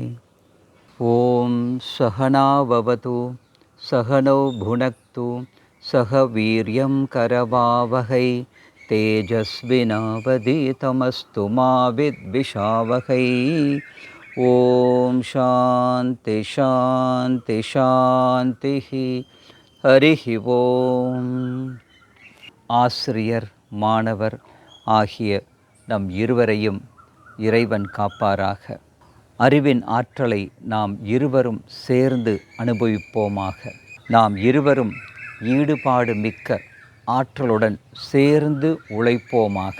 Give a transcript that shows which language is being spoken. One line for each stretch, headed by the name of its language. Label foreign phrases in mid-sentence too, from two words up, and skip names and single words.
Sanskrit: ॐ सहना भवतु सहनौ भुनक्तु सह वीर्यं करवावहै तेजस्विनावधीतमस्तु मा विद्विषावहै। ॐ शान्ति शान्ति शान्ति. हरिः ॐ.
Tamil: ஆசிரியர் மாணவர் ஆகிய நம் இருவரையும் இறைவன் காப்பாராக. அறிவின் ஆற்றலை நாம் இருவரும் சேர்ந்து அனுபவிப்போமாக. நாம் இருவரும் ஈடுபாடு மிக்க ஆற்றலுடன் சேர்ந்து உழைப்போமாக.